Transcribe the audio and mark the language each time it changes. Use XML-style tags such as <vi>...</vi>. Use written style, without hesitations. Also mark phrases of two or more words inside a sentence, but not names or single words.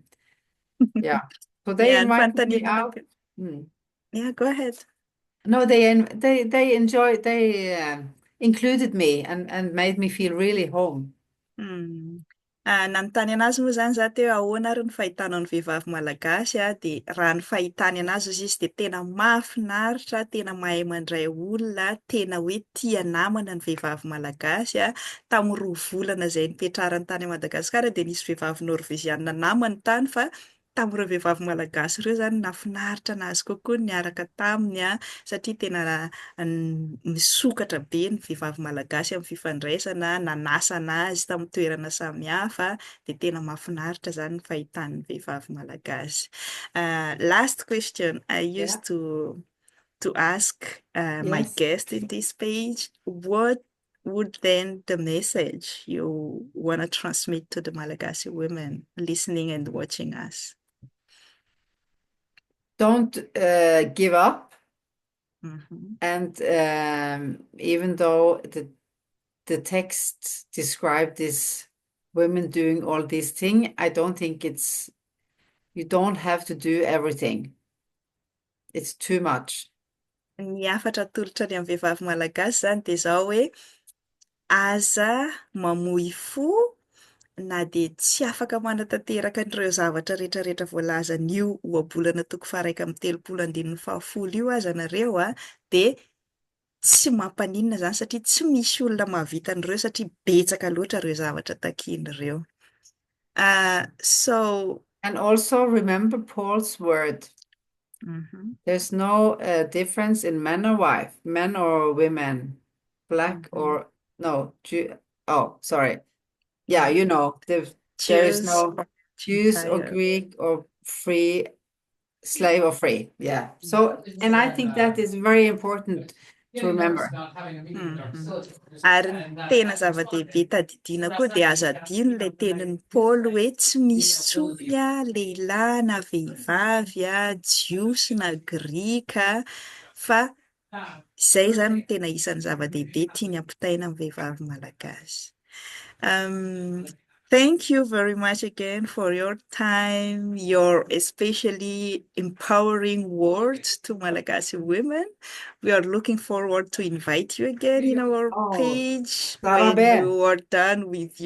<en>Yeah, so they Yeah, invited me out. Yeah, go ahead. No, they enjoyed, they included me and made me feel really home.</en> <mg>Nanontany anazy moa zany za teo ahoana ary ny fahitana ny vehivavy malagasy de raha ny fahitany anazy izy de tena mahafinaritra, tena mahay mandray olona, tena hoe tia namana ny vehivavy malagasy tamin'ny 2 volana izay nipetrarany tany Madagasikara de nisy vehivavy Norveziana namany tany fa tamin'ireo vehivavy malagasy ireo zany nafinaritra anazy kokoa niaraka taminy satria tena misokatra be ny vehivavy malagasy amin'ny fifandraisana, nanasa anazy tamin'ny toerana samihafa de tena mahafinaritra zany ny fahitan'ny vehivavy malagasy.</mg> <en>Last question I used to ask my guest in this page, what would then the message you want to transmit to the Malagasy women listening and watching us? Don't give up. And even though the text described these women doing all these things, I don't think you don't have to do everything. It's too much.</en> <mg>Ny hafatra atolotra ny amin'ny vehivavy malagasy zany de zao hoe aza mamohy fo na de tsy afaka manatanteraka an'ireo zavatra rehetrarehetra voalazan'io ohabolana 1telopolo-170 io aza nareo de tsy mampaninona zany satria tsy misy olona mahavita an'ireo satria betsaka loatra ireo zavatra takian'ireo.</mg> <en>So and also remember Paul's word. Mhm. There's no difference in man or wife, men or women, black Mhm. or no, Jew. Oh, sorry. Yeah, Yeah. you know, there is Jews no or Jews or Gentile. Greek or free, slave or free. Yeah. So, and I think that is very important to remember. Mhm.</en> <mg>Ary ny tena zava-dehibe tadidiana koa dia azo adino ilay tenin'ny Paoly hoe tsy misy tsony lehilahy na vehivavy jiosy na grika fa izay zany no tena isan'ny zava-dehibe tiany ampitaina amin'ny vehivavy malagasy.</mg> <en>Um, thank you very much again for your time, your especially empowering words to Malagasy women. We are looking forward to invite you again in our Oh, page when Tsikarine. you are done with</en>